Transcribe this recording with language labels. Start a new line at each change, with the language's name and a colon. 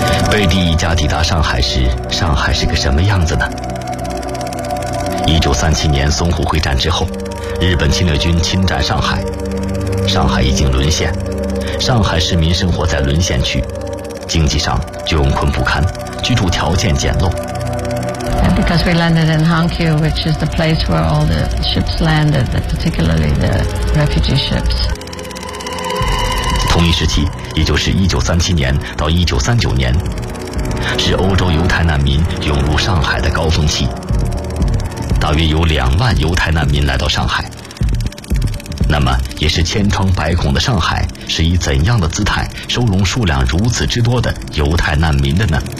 Chinese: 贝蒂一家抵达上海时，上海是个什么样子呢？ 1937年淞沪会战之后，日本侵略军侵占上海，上海已经沦陷，上海市民生活在沦陷区，经济上窘困不堪，居住条件简陋。
English: And because we landed in Hankyu, which is the place where all the ships landed, particularly the refugee ships.
Chinese: 同一时期，也就是1937年到1939年，是欧洲犹太难民涌入上海的高峰期。大约有20000犹太难民来到上海，那么也是千疮百孔的上海是以怎样的姿态收容数量如此之多的犹太难民的呢？